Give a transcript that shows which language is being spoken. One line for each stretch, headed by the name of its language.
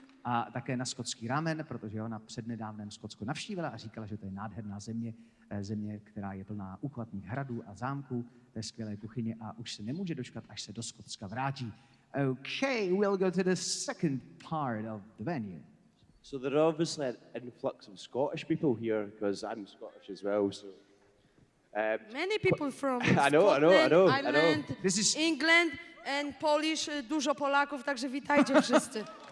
Czech: A také na skotský ramen, protože ona přednedávnem Skotsko navštívila a říkala, že to je nádherná země, která je plná úchvatných hradů a zámků, té skvělé kuchyně a už se nemůže dočkat, až se do Skotska vrátí.
English: Okay, we'll go to the second part of the venue. So there are obviously an influx of Scottish people here because I'm Scottish as well. So Many people from I know. Ireland, This is England and Polish, dużo Polaków, także witajcie wszyscy.